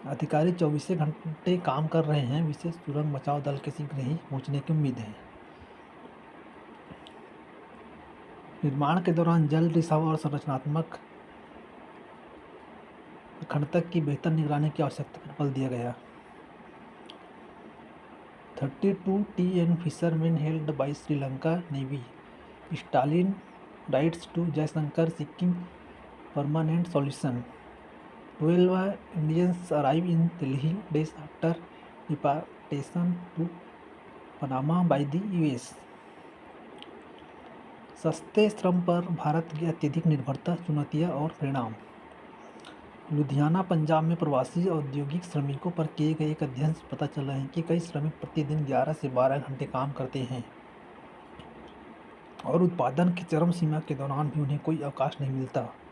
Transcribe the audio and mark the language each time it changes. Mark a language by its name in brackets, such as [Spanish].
[Hindi] अधिकारी 24 घंटे काम कर रहे हैं। विशेष सुरंग बचाव दल के शीघ्र ही पहुंचने की उम्मीद है। निर्माण के दौरान जल रिसाव और संरचनात्मक अखंडता की बेहतर निगरानी की आवश्यकता पर बल दिया गया। [English] 32 TN fishermen held by Sri Lanka Navy. Stalin writes to Jaishankar seeking permanent solution. 12 Indians arrive in Delhi days after deportation to Panama by the US. [Hindi] सस्ते श्रम पर भारत की अत्यधिक निर्भरता, चुनौतियां और परिणाम। लुधियाना, पंजाब में प्रवासी औद्योगिक श्रमिकों पर किए गए एक अध्ययन से पता चला है कि कई श्रमिक प्रतिदिन 11 से 12 घंटे काम करते हैं और उत्पादन की चरम सीमा के दौरान भी उन्हें कोई अवकाश नहीं मिलता।